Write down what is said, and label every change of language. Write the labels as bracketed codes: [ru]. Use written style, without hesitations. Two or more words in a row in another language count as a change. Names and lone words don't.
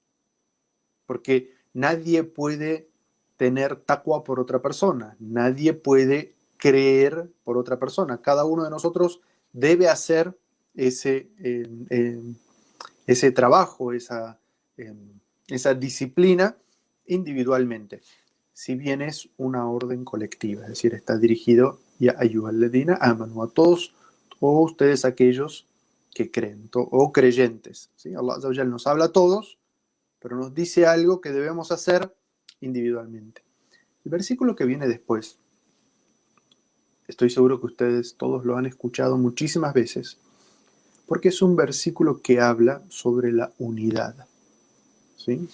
[es] Porque nadie puede tener taqwa por otra persona, nadie puede creer por otra persona. Cada uno de nosotros debe hacer ese trabajo, esa disciplina individualmente, si bien es una orden colectiva, es decir, está dirigido [ar] يا أيها الذين آمنوا, [es] a todos o ustedes aquellos que creen o creyentes. ¿Sí? [ar] الله عز وجل [es] nos habla a todos, pero nos dice algo que debemos hacer individualmente. El versículo que viene después, estoy seguro que ustedes todos lo han escuchado muchísimas veces, porque es un versículo que habla sobre la unidad, ¿sí?